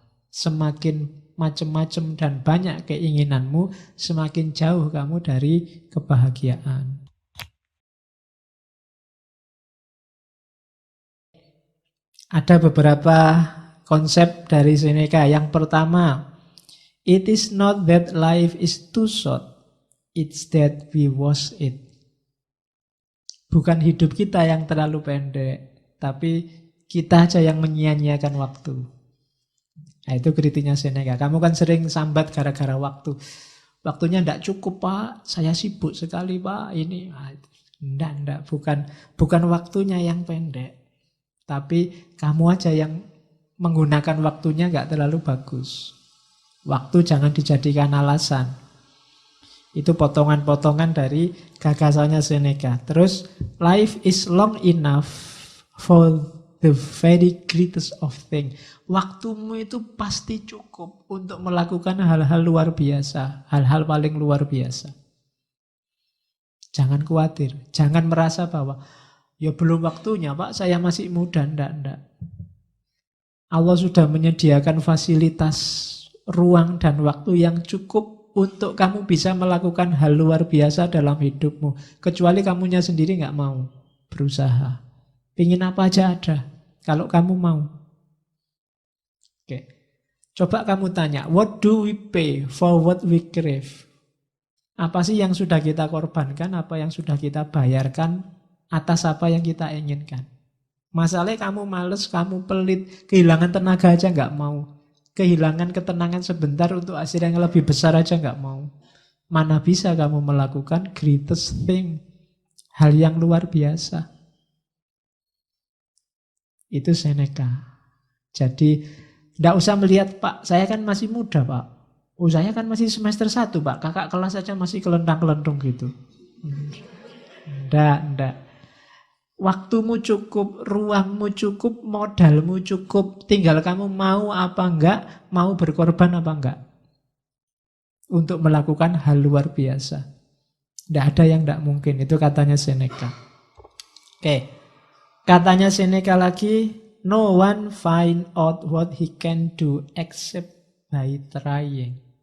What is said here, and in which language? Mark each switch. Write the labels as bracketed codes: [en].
[id] Semakin macam-macam dan banyak keinginanmu, semakin jauh kamu dari kebahagiaan. Ada beberapa konsep dari Seneca. Yang pertama, [en] it is not that life is too short, it's that we waste it. [id] Bukan hidup kita yang terlalu pendek, tapi kita aja yang menyia-nyiakan waktu. Nah, itu kritiknya Seneca. Kamu kan sering sambat gara-gara waktu. Waktunya tidak cukup, Pak. Saya sibuk sekali, Pak. Ini, enggak. Bukan waktunya yang pendek. Tapi kamu aja yang menggunakan waktunya nggak terlalu bagus. Waktu jangan dijadikan alasan. Itu potongan-potongan dari gagasannya Seneca. [en] Terus, life is long enough for the very greatest of things. [id] Waktumu itu pasti cukup untuk melakukan hal-hal luar biasa. Hal-hal paling luar biasa. Jangan khawatir. Jangan merasa bahwa ya belum waktunya, Pak, saya masih muda. Enggak. Allah sudah menyediakan fasilitas ruang dan waktu yang cukup untuk kamu bisa melakukan hal luar biasa dalam hidupmu. Kecuali kamunya sendiri nggak mau berusaha. Pingin apa aja ada, kalau kamu mau. Oke. Coba kamu tanya, [en] what do we pay for what we crave? [id] Apa sih yang sudah kita korbankan, apa yang sudah kita bayarkan atas apa yang kita inginkan. Masalahnya kamu males, kamu pelit, kehilangan tenaga aja nggak mau. Kehilangan ketenangan sebentar untuk hasil yang lebih besar aja nggak mau. Mana bisa kamu melakukan [en] greatest thing, [id] hal yang luar biasa. Itu Seneca. Jadi tidak usah melihat, Pak, saya kan masih muda, Pak. Oh, saya kan masih semester 1, Pak. Kakak kelas aja masih kelentang-kelentung gitu. Enggak. Waktumu cukup, ruangmu cukup, modalmu cukup. Tinggal kamu mau apa enggak, mau berkorban apa enggak. Untuk melakukan hal luar biasa. Tidak ada yang tidak mungkin. Itu katanya Seneca. Oke. Katanya Seneca lagi, [en] no one find out what he can do except by trying.